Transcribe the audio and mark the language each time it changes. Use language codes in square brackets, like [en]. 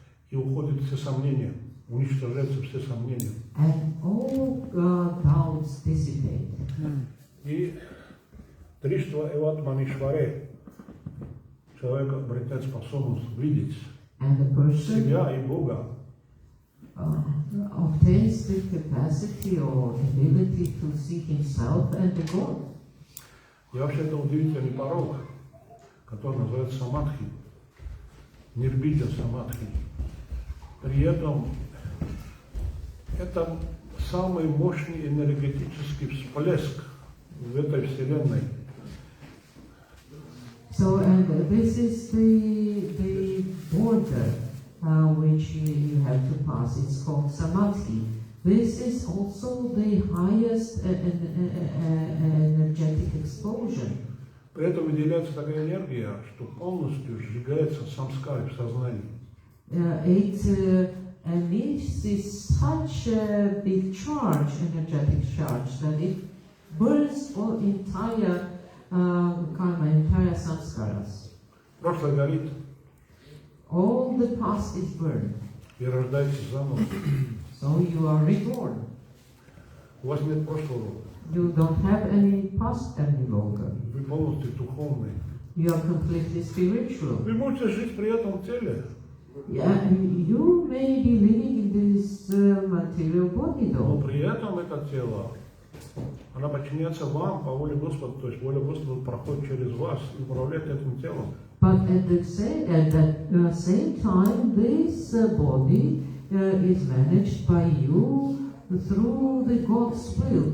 [ru] и уходят все сомнения, уничтожаются все сомнения. [en] and all doubts dissipate. [ru] И Триштва Эватманишваре, человек обретает способность видеть [en] And the person [ru] себя и Бога. [en] obtains the capacity or ability to see himself and the God. [ru] И вообще это удивительный порог, который называется самадхи, нирбиджа самадхи. При этом это самый мощный энергетический всплеск в этой вселенной. [en] So, and this is the border which you have to pass. It's called samadhi. This is also the highest energetic explosion. [ru] При этом выделяется такая энергия, что полностью сжигается самскара в сознании. [en] It emits such a big charge, energetic charge, that it burns all entire karma, entire samskaras. [ru] Прошлое горит, [en] All the past is burned. [ru] и рождаетесь заново. [en] So you are reborn. [ru] У вас нет прошлого. [en] You don't have any past any longer. [ru] Вы полностью духовный. [en] You are completely spiritual. [ru] Вы можете жить при этом теле, [en] Yeah, you may be living in this material body [ru] но [en] though, [ru] при этом это тело, она подчиняется вам по воле Господа, то есть воля Господа проходит через вас и управляет этим телом. [en] but at the same time, this body is managed by you through the God's will.